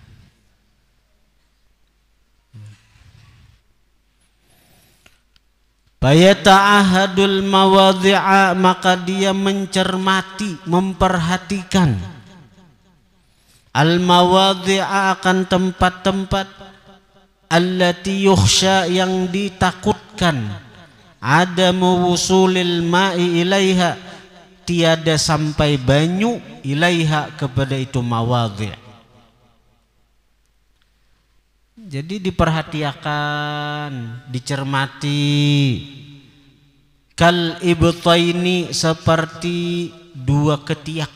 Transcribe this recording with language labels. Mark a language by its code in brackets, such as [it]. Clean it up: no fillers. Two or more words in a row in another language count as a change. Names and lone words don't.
[ar] بتعهد المواضع, [bjn] maka dia mencermati, memperhatikan [ar] المواضع, [bjn] akan tempat-tempat [ar] التي يخشى, [bjn] yang ditakutkan, [ar] عدم وصول الماء إليها, [bjn] tiada sampai banyu, ilaiha, kepada itu mawadhi'. Jadi diperhatikan, dicermati. [ar] كالإبطين, [bjn] seperti 2 ketiak.